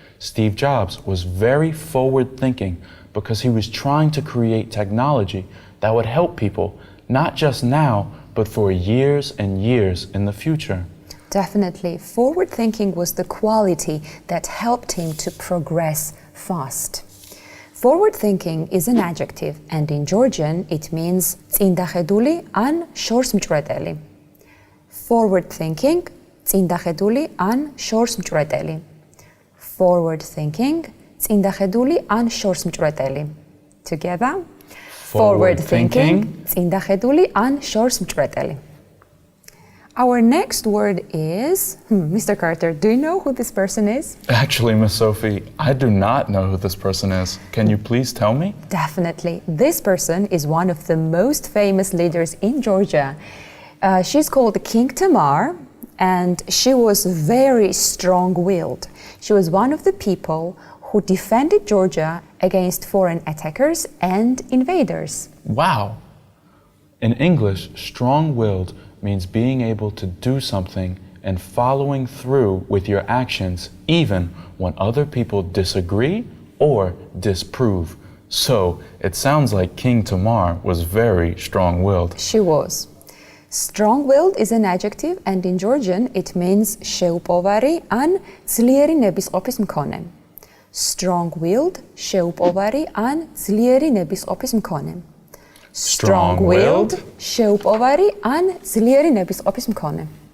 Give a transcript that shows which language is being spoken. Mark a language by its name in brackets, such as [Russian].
[English] Steve Jobs was very forward-thinking because he was trying to create technology that would help people, not just now, but for years and years in the future. Definitely. Forward-thinking was the quality that helped him to progress fast. Forward-thinking is an adjective, and in Georgian it means [Georgian] წინდახედული ან შორს მჭვრეტელი. [English] Forward-thinking, [Georgian] წინდახედული ან შორს მჭვრეტელი. [English] Forward-thinking, [Georgian] წინდახედული ან შორს მჭვრეტელი. [English] Together. Forward-thinking, [Georgian] წინდახედული ან შორს მჭვრეტელი. [English] Our next word is... Mr. Carter, do you know who this person is? Actually, Miss Sophie, I do not know who this person is. Can you please tell me? Definitely. This person is one of the most famous leaders in Georgia. She's called King Tamar, and she was very strong-willed. She was one of the people who defended Georgia against foreign attackers and invaders. Wow! In English, strong-willed means being able to do something and following through with your actions even when other people disagree or disprove. So, it sounds like King Tamar was very strong-willed. She was. Strong-willed is an adjective, and in Georgian it means [Georgian] შეუპოვარი ან ძლიერი ნებისყოფის მქონე. [English] Strong-willed, [Georgian] შეუპოვარი ან ძლიერი ნებისყოფის მქონე. [English] Strong-willed, [Georgian] შეუპოვარი ან ძლიერი ნებისყოფის მქონე.